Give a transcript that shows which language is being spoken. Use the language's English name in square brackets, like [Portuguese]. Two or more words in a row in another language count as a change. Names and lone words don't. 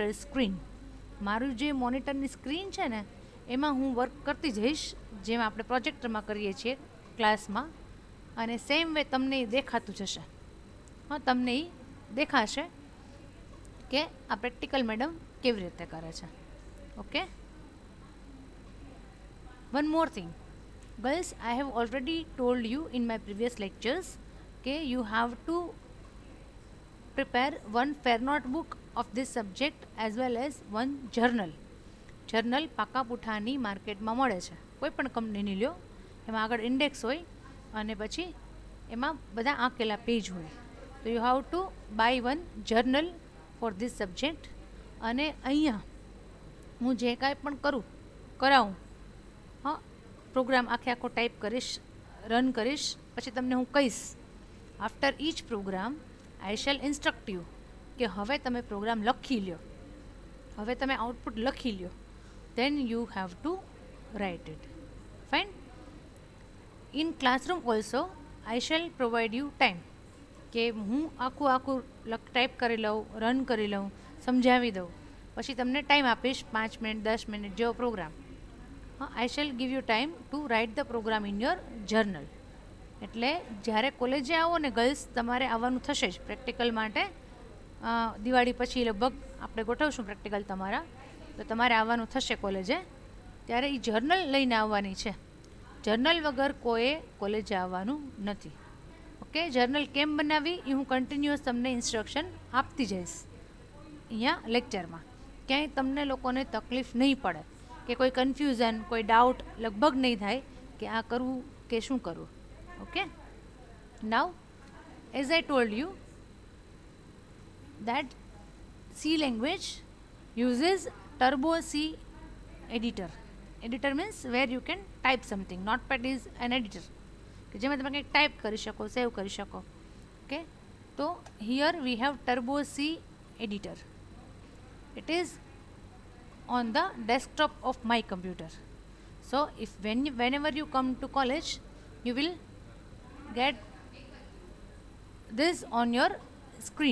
[Gujarati] મારું જે મોનિટરની સ્ક્રીન છે ને એમાં હું વર્ક કરતી જઈશ, જેમ આપણે પ્રોજેક્ટરમાં કરીએ છીએ ક્લાસમાં, અને [English] same way [Gujarati] તમને એ દેખાતું જશે. હા, તમને એ દેખાશે કે આ પ્રેક્ટિકલ મેડમ કેવી રીતે કરે છે. [English] okay, one more thing girls, I have already told you in my previous lectures કે you have to prepare one fair notebook of this subject as well as one journal. [Gujarati] જર્નલ પાકા પુઠાની માર્કેટમાં મળે છે, કોઈ પણ કંપનીની લ્યો, એમાં આગળ ઇન્ડેક્સ હોય અને પછી એમાં બધા આંકેલા પેજ હોય. [English] તો you have to buy one journal for this subject. [Gujarati] અને અહીંયા હું જે કાંઈ પણ કરાવું, હા, પ્રોગ્રામ આખો ટાઈપ કરીશ, રન કરીશ, પછી તમને હું કહીશ [English] after each program I shall instruct you [Gujarati] કે હવે તમે પ્રોગ્રામ લખી લ્યો, હવે તમે આઉટપુટ લખી લ્યો, [English] then you have to write it. Fine. In classroom also I shall provide you time [Gujarati] કે હું આખું ટાઈપ કરી લઉં, રન કરી લઉં, સમજાવી દઉં, પછી તમને ટાઈમ આપીશ 5 મિનિટ 10 મિનિટ જેવો પ્રોગ્રામ. [English] I shall give you time to write the program in your journal. [Gujarati] એટલે જ્યારે કોલેજે આવો ને ગર્લ્સ, તમારે આવવાનું થશે જ પ્રેક્ટિકલ માટે. દિવાળી પછી લગભગ આપણે ગોઠવશું પ્રેક્ટિકલ તમારા, તો તમારે આવવાનું થશે કોલેજે, ત્યારે એ જર્નલ લઈને આવવાની છે. જર્નલ વગર કોઈએ કોલેજે આવવાનું નથી. ઓકે, જર્નલ કેમ બનાવવી એ હું કન્ટિન્યુઅસ તમને ઇન્સ્ટ્રક્શન આપતી જઈશ અહીંયા લેક્ચરમાં. ક્યાંય તમને લોકોને તકલીફ નહીં પડે કે કોઈ કન્ફ્યુઝન, કોઈ ડાઉટ લગભગ નહીં થાય કે આ કરવું કે શું કરવું. [English] okay, now as I told you that C language uses Turbo C editor. Editor means where you can type something. Notepad is an editor [Gujarati] કે જેમાં તમે કંઈક ટાઈપ કરી શકો, સેવ કરી શકો. [English] ઓકે, તો here we have Turbo C editor. It is on the desktop of my computer. So if whenever you come to college, you will get this on your screen.